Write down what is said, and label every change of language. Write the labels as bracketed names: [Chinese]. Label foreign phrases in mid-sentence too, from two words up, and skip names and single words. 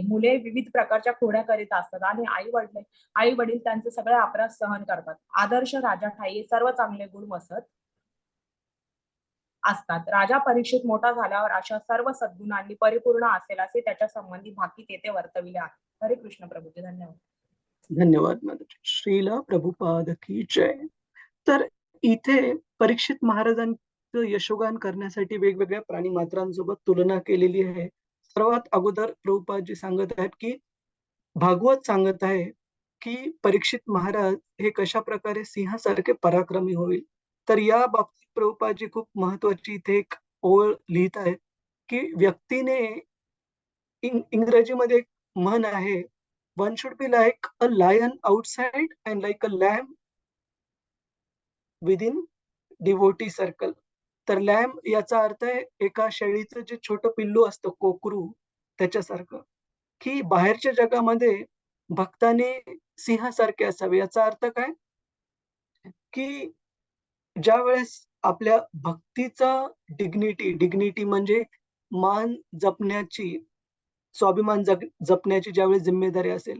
[Marathi] मुले विविध प्रकारच्या खोड्या करीत असतात आणि आई वडील त्यांचे सगळे अपराध सहन करतात. आदर्श राजा ठाई सर्व चांगले गुण वसत असतात. राजा परीक्षित मोठा झाल्यावर अशा सर्व सद्गुणांनी परिपूर्ण असेल असे त्याच्या संबंधी भाकी तेथे वर्तविले आहे. हरे कृष्ण प्रभूजी. धन्यवाद. धन्यवाद माताजी. श्रील प्रभुपाद की जय. तर इथे परीक्षित महाराजांचं यशोगान करण्यासाठी वेगवेगळ्या प्राणीमात्रांसोबत तुलना केलेली आहे. सर्वात अगोदर प्रभुपादजी सांगत आहेत, की भागवत सांगत आहे, की परीक्षित महाराज हे कशा प्रकारे सिंहासारखे पराक्रमी होईल. तर या बाबतीत प्रभुपादजी खूप महत्वाची इथे एक ओळ लिहित आहेत, की व्यक्तीने इंग्रजीमध्ये एक म्हण आहे, [English] one should be like a lion outside and like a lamb within devotee circle. [Marathi] तर लॅम्ब याचा अर्थ आहे एका शेळीचं जे छोटं पिल्लू असतं, कोकरू, त्याच्यासारखं, की बाहेरच्या जगामध्ये भक्ताने सिंहासारखे असावे. याचा अर्थ काय? की ज्यावेळेस आपल्या भक्तीचा डिग्निटी म्हणजे मान जपण्याची, स्वाभिमान जपण्याची ज्यावेळेस जिम्मेदारी असेल